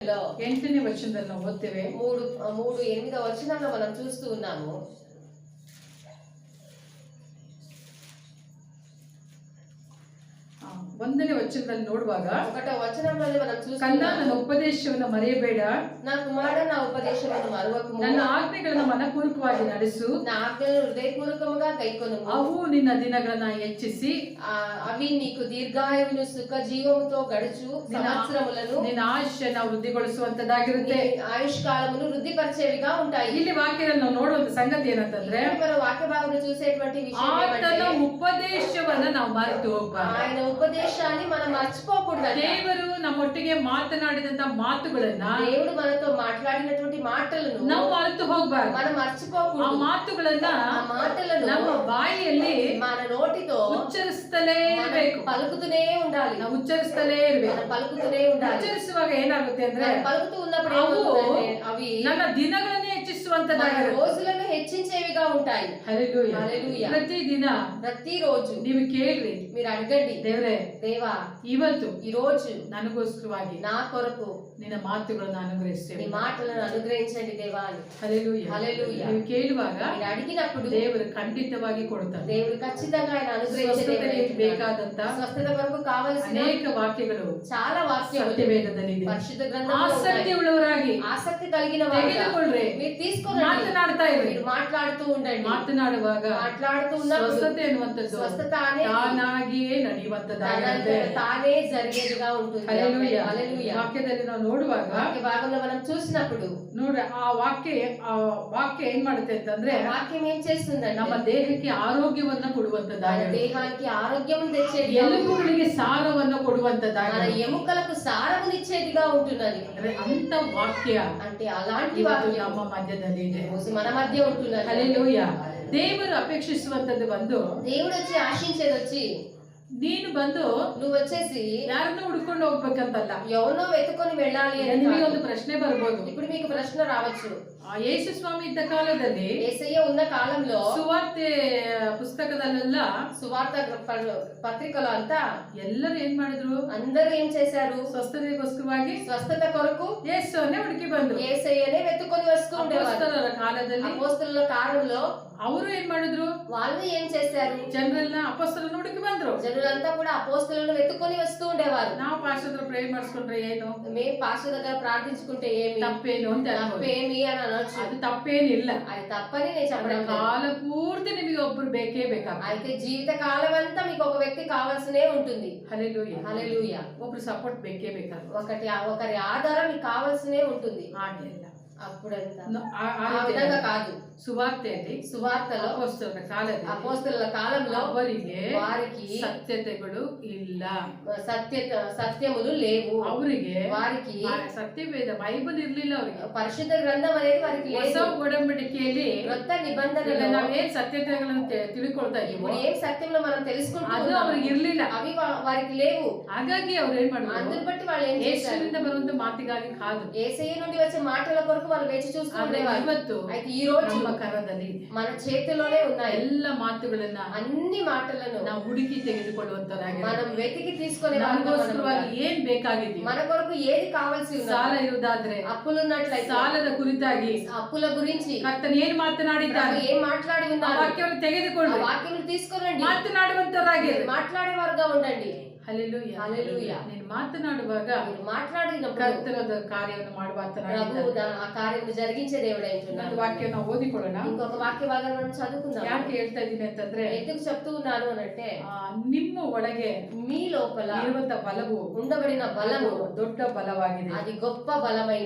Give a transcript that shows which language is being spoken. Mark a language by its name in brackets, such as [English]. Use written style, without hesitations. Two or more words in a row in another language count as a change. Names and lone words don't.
[Kannada] 8ನೇ ವಚನದಲ್ಲಿ ನಾವು ಓದ್ತೇವೆ. [Telugu] 3:8 వచనాల్లో మనం చూస్తూ ఉన్నాము. [Kannada] ಒಂದನೇ ವಚನದಲ್ಲಿ ನೋಡುವಾಗ [Telugu] 1వ వచనంలోనే మనం ಕನ್ನ చూస్తున్నాము. [Kannada] ನನ್ನ ಉಪದೇಶವನ್ನು ಮರೆಯಬೇಡ, [Telugu] నా కుమార నా ఉపదేశమును మరువకుము, [Kannada] ನನ್ನ ಆಜ್ಞೆಗಳನ್ನು ಮನಪೂರ್ವಕವಾಗಿ ನಡೆಸು, [Telugu] నా ఆజ్ఞలను హృదయపూర్వకముగా గైకొనుము, [Kannada] ಅವು ನಿನ್ನ ದಿನಗಳನ್ನ ಹೆಚ್ಚಿಸಿ [Telugu] అవి నీకు దీర్ఘాయువును సుఖ జీవముతో గడుచు సంవత్సరములను [Kannada] ನಿನ್ನ ಆಯುಷ್ಯನ ವೃದ್ಧಿಗೊಳಿಸುವಂತದ್ದಾಗಿರುತ್ತೆ. [Telugu] ఆయుష్ కాలమును వృద్ధిపరిచేవిగా ఉంటాయి. [Kannada] ಇಲ್ಲಿ ವಾಕ್ಯದಲ್ಲಿ ನಾವು ನೋಡುವಂತ ಸಂಗತಿ ಏನಂತಂದ್ರೆ, [Telugu] మన వాక్య భాగంలో చూసేటువంటి విషయం [Kannada] ಆತನ [Telugu] ఏమంటే [Kannada] ಉಪದೇಶವನ್ನ ನಾವು ಮರೆತು ಹೋಗ್ಬಾರ್ದು. [Telugu] ఆయన ఉపదేశాన్ని మనం మర్చిపోకూడదు. [Kannada] ದೇವರು ನಮ್ಮೊಟ್ಟಿಗೆ ಮಾತನಾಡಿದಂತ ಮಾತುಗಳನ್ನ [Telugu] దేవుడు మనతో మాట్లాడినటువంటి మాటలను [Kannada] ನಾವು ಮರೆತು ಹೋಗ್ಬಾರ್ದು. [Telugu] మనం మర్చిపోకూడదు. [Kannada] ಆ ಮಾತುಗಳನ್ನ [Telugu] ఆ మాటలను [Kannada] ನಮ್ಮ ಬಾಯಿಯಲ್ಲಿ [Telugu] మన నోటితో [Kannada] ಉಚ್ಚರಿಸುತ್ತಲೇ ಇರಬೇಕು. [Telugu] పలుకుతూనే ఉండాలి. [Kannada] ನಾವು ಉಚ್ಚರಿಸುತ್ತಲೇ ಇರಬೇಕು. [Telugu] మనం పలుకుతూనే ఉండాలి. [Kannada] ಉಚ್ಚರಿಸುವಾಗ ಏನಾಗುತ್ತೆ ಅಂದ್ರೆ, [Telugu] మనం పలుకుతూ ఉన్నప్పుడు [Kannada] ಅವು [Telugu] ఏమవుతుందంటే అవి [Kannada] ನನ್ನ ದಿನಗಳನ್ನೇ [Telugu] మన [Kannada] ಹೆಚ್ಚಿಸುವಂತದ್ದಾಗಿರುತ್ತೆ. [Telugu] రోజులను హెచ్చించేవిగా ఉంటాయి. [Kannada] ಹಲ್ಲೆಲೂಯಾ. [Telugu] హల్లెలూయా. [Kannada] ಪ್ರತಿದಿನ [Telugu] ప్రతిరోజు [Kannada] ನೀವು ಕೇಳ್ರಿ, [Telugu] మీరు అడగండి, [Kannada] ದೇವ್ರೆ [Telugu] దేవా [Kannada] ಇವತ್ತು [Telugu] ఈ రోజు [Kannada] ನನಗೋಸ್ಕರವಾಗಿ [Telugu] నా కొరకు [Kannada] ನಿನ್ನ ಮಾತುಗಳನ್ನು [Telugu] నీ [Kannada] ಅನುಗ್ರಹಿಸ್ತೇವೆ. [Telugu] మాటలను అనుగ్రహించండి దేవా అని. [Kannada] ಹಲ್ಲೆಲೂಯಾ. [Telugu] హల్లెలూయా. [Kannada] ನೀವು ಕೇಳುವಾಗ [Telugu] మీరు అడిగినప్పుడు [Kannada] ದೇವರು ಖಂಡಿತವಾಗಿ ಕೊಡ್ತಾರೆ. [Telugu] దేవుడు ఖచ్చితంగా ఆయన అనుగ్రహించే దేవుడే. [Kannada] ಸ್ವಸ್ಥತೆಗೆ ಬೇಕಾದಂತ [Telugu] స్వస్థత కొరకు కావలసిన [Kannada] ಅನೇಕ ವಾಕ್ಯಗಳು [Telugu] చాలా వాక్యములు [Kannada] ಸತ್ಯವೇದದಲ್ಲಿದೆ. [Telugu] పరిశుద్ధ గ్రంథంలో [Kannada] ಆಸಕ್ತಿ [Telugu] ఉన్నాయి. [Kannada] ಉಳ್ಳವರಾಗಿ [Telugu] ఆసక్తి కలిగిన వారుగా [Kannada] ತೆಗೆದುಕೊಳ್ಳ್ರಿ, [Telugu] మీరు తీసుకోండి, [Kannada] ಮಾತನಾಡ್ತಾ ಇರ್ರಿ. [Telugu] మీరు మాట్లాడుతూ ఉండండి. [Kannada] ಮಾತನಾಡುವಾಗ [Telugu] మాట్లాడుతూ ఉన్నప్పుడు [Kannada] ಸ್ವಸ್ಥತೆ ಅನ್ನುವಂಥದ್ದು [Telugu] స్వస్థత అనేది [Kannada] ತಾನಾಗಿಯೇ ನಡೆಯುವಂತದ್ದಾಗಿರುತ್ತೆ. [Telugu] తానే జరిగేదిగా ఉంటుంది. [Kannada] ಹಲ್ಲೆಲೂಯಾ. [Telugu] హల్లెలూయా. [Kannada] ವಾಕ್ಯದಲ್ಲಿ ನಾವು ನೋಡುವಾಗ [Telugu] వాక్య భాగంలో మనం చూసినప్పుడు [Kannada] ನೋಡ್ರಿ, ಆ ವಾಕ್ಯ ಏನ್ ಮಾಡುತ್ತೆ ಅಂತಂದ್ರೆ, [Telugu] ఆ వాక్యం ఏం చేస్తుందంటే [Kannada] ನಮ್ಮ ದೇಹಕ್ಕೆ ಆರೋಗ್ಯವನ್ನ [Telugu] మన [Kannada] ಕೊಡುವಂತದ್ದಾಗಿರುತ್ತೆ. [Telugu] దేహానికి ఆరోగ్యం తెచ్చేది, [Kannada] ಎಲುಬುಗಳಿಗೆ ಸಾರವನ್ನ [Telugu] మన [Kannada] ಕೊಡುವಂತದ್ದಾಗಿರುತ್ತೆ. [Telugu] ఎముకలకు సారమునిచ్చేదిగా ఉంటున్నది. [Kannada] ಅಂದ್ರೆ ಅಂತ ವಾಕ್ಯ [Telugu] అంటే అలాంటి [Kannada] ಇವತ್ತು [Telugu] వాక్యం [Kannada] ನಮ್ಮ ಮಧ್ಯದಲ್ಲಿ ಇದೆ. [Telugu] రోజు మన మధ్య ఉంటున్నది. [Kannada] ಹಲ್ಲೆಲೂಯಾ. ದೇವರು ಅಪೇಕ್ಷಿಸುವಂತದ್ದು ಬಂದು, [Telugu] దేవుడు వచ్చి ఆశించేది వచ్చి [Kannada] ನೀನು ಬಂದು [Telugu] నువ్వు వచ్చేసి [Kannada] ಯಾರನ್ನೂ ಹುಡ್ಕೊಂಡು ಹೋಗ್ಬೇಕಂತಲ್ಲ. [Telugu] ఎవరినో వెతుకొని వెళ్ళాలి అని [Kannada] ನಿಮಗೆ [Telugu] కాదు. [Kannada] ಒಂದು ಪ್ರಶ್ನೆ ಬರ್ಬೋದು. [Telugu] ఇప్పుడు మీకు ప్రశ్న రావచ్చు, [Kannada] ಯೇಸು ಸ್ವಾಮಿ ಇದ್ದ ಕಾಲದಲ್ಲಿ [Telugu] యేసయ్య ఉన్న కాలంలో [Kannada] ಸುವಾರ್ತೆ ಪುಸ್ತಕದಲ್ಲೆಲ್ಲ [Telugu] సువార్త పత్రికలో అంతా [Kannada] ಎಲ್ಲರೂ ಏನ್ ಮಾಡಿದ್ರು, [Telugu] అందరూ ఏం చేశారు, [Kannada] ಸ್ವಸ್ಥತೆಗೋಸ್ಕರವಾಗಿ [Telugu] స్వస్థత కొరకు [Kannada] ಯೇಸುವನ್ನೇ ಹುಡುಕಿ ಬಂದ್ರು. [Telugu] యేసయ్యనే వెతుకొని వస్తూ ఉండేవారు. [Kannada] ಅಪೊಸ್ತಲರ ಕಾಲದಲ್ಲಿ [Telugu] అపోస్తలుల కాలంలో [Kannada] ಅವರು ಏನ್ ಮಾಡಿದ್ರು, [Telugu] వాళ్ళు ఏం చేశారు, [Kannada] ಜನರನ್ನ ಅಪೊಸ್ತಲರನ್ನ ಹುಡುಕಿ ಬಂದ್ರು. [Telugu] జనులంతా కూడా అపోస్తలులను వెతుకొని వస్తూ ఉండేవారు. [Kannada] ನಾವು [English] pastor prayer [Kannada] ಮಾಡಿಸ್ಕೊಂಡ್ರೆ ಏನು, [Telugu] మేము పాస్టర్ దగ్గర ప్రార్థించుకుంటే ఏమి [Kannada] ತಪ್ಪೇನು ಅಂತ ಅನ್ಬೋದು. [Telugu] తప్పేమి అని అనొచ్చు. [Kannada] ಅದು ತಪ್ಪೇನಿಲ್ಲ. [Telugu] అది తప్పని నేను చెప్పడం లేదు. [Kannada] ಕಾಲ ಪೂರ್ತಿ ನಿಮಗೆ ಒಬ್ರು ಬೇಕೇ ಬೇಕಾಗ್ತದೆ. [Telugu] అయితే జీవిత కాలం అంతా మీకు ఒక వ్యక్తి కావాల్సినే ఉంటుంది. [Kannada] ಹಲ್ಲೆಲೂಯಾ. [Telugu] హల్లెలూయా. [Kannada] ಒಬ್ರು ಸಪೋರ್ಟ್ ಬೇಕೇ ಬೇಕಾಗ್ತದೆ. [Telugu] ఒకరి ఆధారం మీకు కావాల్సినే ఉంటుంది. [Kannada] ಹಾಗೆ ಇಲ್ಲ. [Telugu] అప్పుడంతా [Kannada] ಆ [Telugu] ఆ విధంగా కాదు. [Kannada] ಸುವಾರ್ತೆಯಲ್ಲಿ [Telugu] సువార్తలో [Kannada] ಅಪೊಸ್ತಲರ ಕಾಲದಲ್ಲಿ [Telugu] అపోస్తలుల కాలంలో [Kannada] ಅವರಿಗೆ [Telugu] వారికి [Kannada] ಸತ್ಯತೆಗಳು ಇಲ್ಲ, [Telugu] సత్యములు లేవు. [Kannada] ಅವರಿಗೆ [Telugu] వారికి [Kannada] ಸತ್ಯವೇದ ಬೈಬಲ್ ಇರ್ಲಿಲ್ಲ. ಅವರಿಗೆ [Telugu] పరిశుద్ధ గ్రంథం అనేది వారికి [Kannada] ಹೊಸ [Telugu] లేదు. [Kannada] ಒಡಂಬಡಿಕೆಯಲ್ಲಿ [Telugu] కొత్త నిబంధనలో [Kannada] ನಾವೇನ್ ಸತ್ಯತೆಗಳನ್ನು ತಿಳ್ಕೊಳ್ತಾ ಇದೀವೋ [Telugu] ఇప్పుడు ఏం సత్యంలో మనం తెలుసుకుంటూ [Kannada] ಅದು [Telugu] ఉన్నామో [Kannada] ಅವ್ರಿಗೆ ಇರ್ಲಿಲ್ಲ. [Telugu] అవి వారికి లేవు. [Kannada] ಹಾಗಾಗಿ ಅವ್ರು ಏನ್ ಮಾಡಿದ್ರು, [Telugu] అందుని బట్టి వాళ్ళు ఏం చేశారు, [Kannada] ಯೇಸುವಿನಿಂದ ಬರುವಂತ ಮಾತಿಗಾಗಿ ಕಾದು. [Telugu] యేసయ్య నుండి వచ్చే మాటల కొరకు వాళ్ళు వేచి చూస్తూ [Kannada] ಆದ್ರೆ [Telugu] ఉండేవారు. [Kannada] ಇವತ್ತು [Telugu] అయితే ఈ రోజు [Kannada] ನಮ್ಮ ಕರದಲ್ಲಿ ಇದೆ. [Telugu] మన చేతిలోనే ఉన్నాయి. [Kannada] ಎಲ್ಲ ಮಾತುಗಳನ್ನ [Telugu] అన్ని మాటలను [Kannada] ನಾವು ಹುಡುಕಿ ತೆಗೆದುಕೊಳ್ಳುವಂತರಾಗಿ, [Telugu] మనం వెతికి తీసుకునే [Kannada] ನಮಗೋಸ್ಕರವಾಗಿ ಏನ್ ಬೇಕಾಗಿದೆಯೋ, [Telugu] మన కొరకు ఏది కావాల్సి [Kannada] ಸಾಲ [Telugu] ఉన్నది, [Kannada] ಇರುವುದಾದ್ರೆ [Telugu] అప్పులున్నట్లయితే [Kannada] ಸಾಲದ ಕುರಿತಾಗಿ [Telugu] అప్పుల గురించి [Kannada] ಕರ್ತನು ಏನ್ ಮಾತನಾಡಿದ್ದಾನೆ [Telugu] ఏం మాట్లాడి [Kannada] ಆ [Telugu] ఉన్నారు, [Kannada] ವಾಕ್ಯವನ್ನು [Telugu] ఆ [Kannada] ತೆಗೆದುಕೊಳ್ಳಿ, [Telugu] వాక్యములు తీసుకురండి, [Kannada] ಮಾತನಾಡುವಂತರಾಗಿ [Telugu] మాట్లాడేవారుగా ఉండండి. [Kannada] ಹಲ್ಲೆಲೂಯಾ. [Telugu] హల్లెలూయా. [Kannada] ನೀನು ಮಾತನಾಡುವಾಗ [Telugu] మీరు మాట్లాడినప్పుడు [Kannada] ಕರ್ತನದ ಕಾರ್ಯವನ್ನು [Telugu] ప్రభు [Kannada] ಮಾಡುವಂತರಾಗಿದ್ದಾನೆ. [Telugu] ఆ కార్యము జరిగించే దేవుడై [Kannada] ಇನ್ನೊಂದು [Telugu] ఉంటున్నాడు. [Kannada] ವಾಕ್ಯನ ಓದಿಕೊಳ್ಳೋಣ. [Telugu] ఇంకొక వాక్య భాగాన్ని మనం చదువుకుందాం. [Kannada] ಯಾಕೆ ಹೇಳ್ತಾ ಇದ್ದೀನಿ ಅಂತಂದ್ರೆ, [Telugu] ఎందుకు చెప్తూ ఉన్నాను అనంటే [Kannada] ನಿಮ್ಮ ಒಳಗೆ [Telugu] మీ లోపల [Kannada] ಇರುವಂತ ಬಲವು [Telugu] ఉండబడిన బలము [Kannada] ದೊಡ್ಡ ಬಲವಾಗಿದೆ. [Telugu] అది గొప్ప బలమై